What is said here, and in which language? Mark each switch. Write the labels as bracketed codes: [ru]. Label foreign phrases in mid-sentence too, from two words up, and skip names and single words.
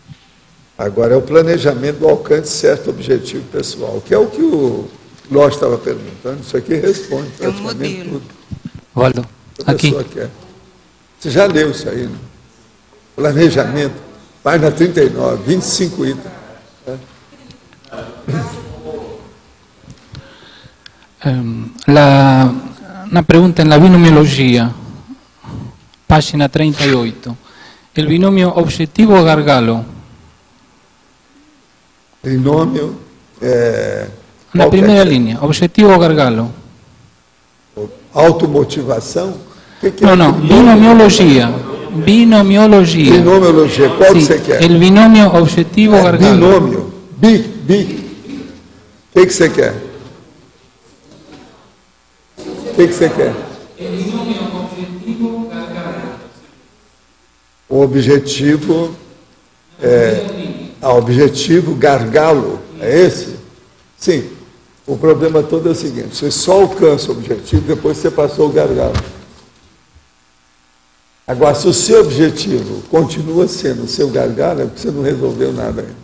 [pt] Agora, é o planejamento do alcance de certo objetivo pessoal, que é o que o Ló estava perguntando. Isso aqui responde praticamente tudo. Waldo, aqui. Quer. Você já leu isso aí, né? Planejamento. Página 39, 25 itens. [es] Una pregunta en la binomiología, página 38. El binomio objetivo-gargalo. Binomio. [pt] Na primeira linha, objetivo-gargalo. Automotivação? No, binomiologia. Binomiologia. Binomiologia, qual que você quer? [es] El binomio objetivo-gargalo. [pt] Binômio. O que você quer? O que você quer? [es] El binomio objetivo-gargalo. [pt] O objetivo objetivo gargalo, é esse? Sim. O problema todo é o seguinte, você só alcança o objetivo depois que você passou o gargalo. Agora, se o seu objetivo continua sendo o seu gargalo, é porque você não resolveu nada ainda.